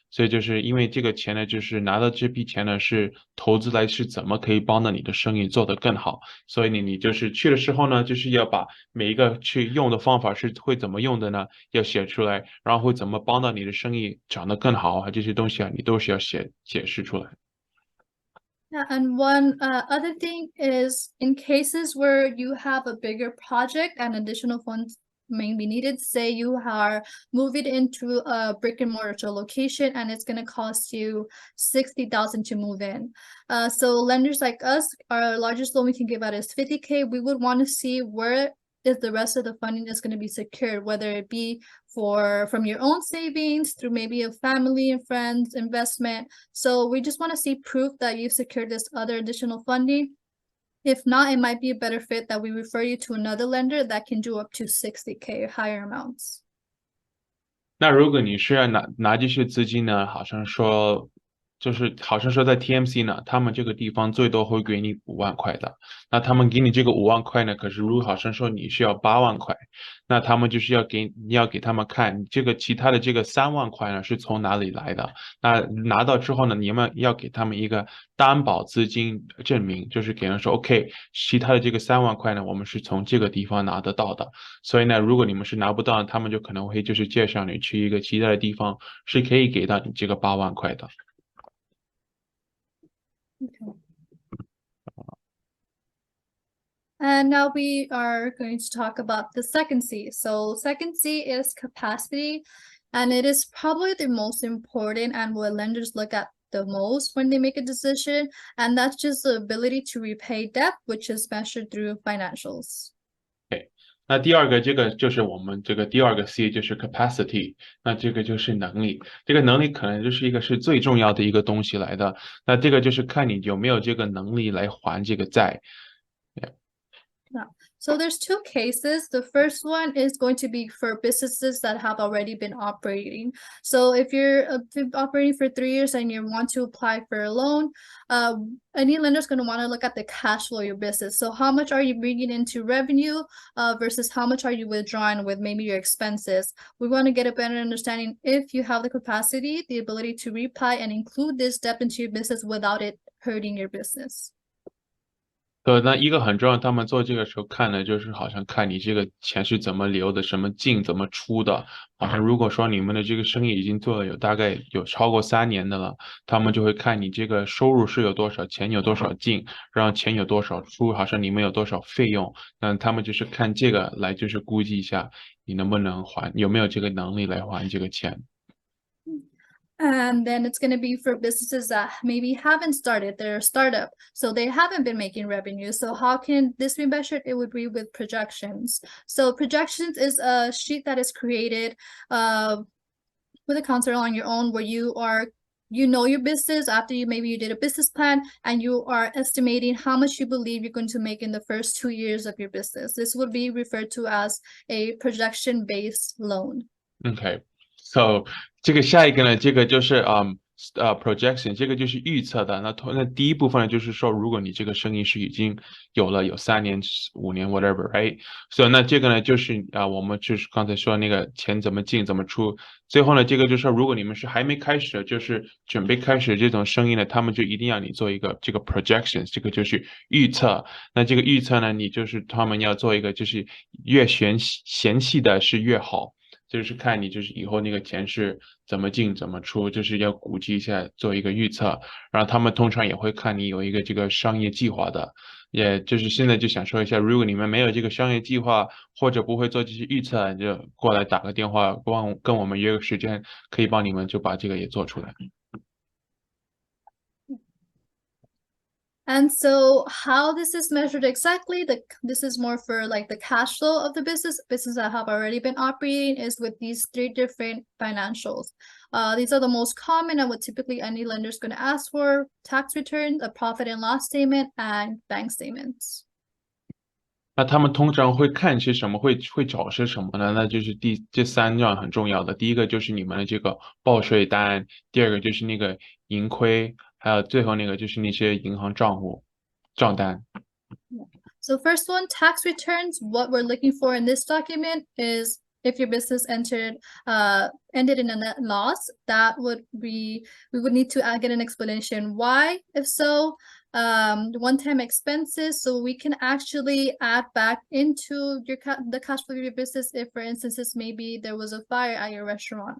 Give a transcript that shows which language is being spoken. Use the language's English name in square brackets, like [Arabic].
[Chinese] 所以就是因为这个钱呢，就是拿到这批钱呢，是投资来是怎么可以帮到你的生意做得更好。所以你就是去的时候呢，就是要把每一个去用的方法是会怎么用的呢，要写出来，然后会怎么帮到你的生意长得更好啊，这些东西啊，你都是要解释出来。 [English] Yeah, and one other thing is, in cases where you have a bigger project and additional funds may be needed, say you are moving into a brick and mortar location and it's going to cost you 60,000 to move in. So lenders like us, our largest loan we can give out is 50K. We would want to see where is the rest of the funding is going to be secured, whether it be from your own savings, through maybe a family and friends investment. So we just want to see proof that you've secured this other additional funding. If not, it might be a better fit that we refer you to another lender that can do up to 60K higher amounts. [Chinese] 那如果你是要拿这些资金呢，好像说在 TMC 呢，他们这个地方最多会给你5万块的。那他们给你这个5万块呢，可是如果好像说你需要8万块，那他们就是你要给他们看这个其他的这个3万块呢是从哪里来的。那拿到之后呢，你们要给他们一个担保资金证明，就是给人说 OK，其他的这个3万块呢，我们是从这个地方拿得到的。所以呢，如果你们是拿不到，他们就可能会就是介绍你去一个其他的地方，是可以给到你这个8万块的。 [English] Okay. And now we are going to talk about the second C. So second C is capacity, and it is probably the most important and what lenders look at the most when they make a decision. And that's just the ability to repay debt, which is measured through financials. [Chinese] 那第二个，这个就是我们这个第二个 C， 就是 capacity， 那这个就是能力，这个能力可能就是是最重要的一个东西来的。那这个就是看你有没有这个能力来还这个债。 [English] Yeah. So there's two cases. The first one is going to be for businesses that have already been operating. So if you're operating for 3 years and you want to apply for a loan, any lender is going to want to look at the cash flow of your business. So how much are you bringing into revenue versus how much are you withdrawing with maybe your expenses? We want to get a better understanding if you have the capacity, the ability to repay and include this debt into your business without it hurting your business. [Chinese] 那一个很重要，他们做这个时候看的就是好像看你这个钱是怎么流的，什么进怎么出的。好像如果说你们的这个生意已经做了大概有超过3年的了，他们就会看你这个收入是有多少，钱有多少进，然后钱有多少出，好像你们有多少费用。那他们就是看这个来就是估计一下你能不能还，有没有这个能力来还这个钱。 [English] And then it's going to be for businesses that maybe haven't started, they're a startup, so they haven't been making revenue. So how can this be measured? It would be with projections. So projections is a sheet that is created with a counselor on your own, where you know your business after you did a business plan, and you are estimating how much you believe you're going to make in the first 2 years of your business. This would be referred to as a projection-based loan. Okay. So [Chinese] 这个下一个呢，这个就是projection， 这个就是预测的。那第一部分呢，就是说，如果你这个生意是已经有3年、5年 [English] whatever，right？ [Chinese] 所以那这个呢，就是我们就是刚才说那个钱怎么进怎么出。最后呢，这个就是说，如果你们是还没开始，就是准备开始这种生意呢，他们就一定要你做一个这个 projections， 这个就是预测。那这个预测呢，你就是他们要做一个，就是越详细的是越好。就是看你就是以后那个钱是怎么进怎么出，就是要估计一下做一个预测，然后他们通常也会看你有一个这个商业计划的，也就是现在就想说一下，如果你们没有这个商业计划或者不会做这些预测，你就过来打个电话，跟我们约个时间，可以帮你们就把这个也做出来。 [English] And so how this is measured exactly, this is more for like the cash flow of the business that have already been operating is with these 3 different financials. These are the most common and what typically any lender is going to ask for: tax returns, a profit and loss statement, and bank statements. [Chinese] 那他们通常会看些什么，会找些什么呢？那就是这3样很重要的。第一个就是你们的这个报税单，第二个就是那个盈亏，还有最后那个就是那些银行账单。 [English] So first one, tax returns. What we're looking for in this document is if your business ended in a net loss, we would need to get an explanation why. If so, one-time expenses, so we can actually add back into the cash flow of your business if, for instance, maybe there was a fire at your restaurant.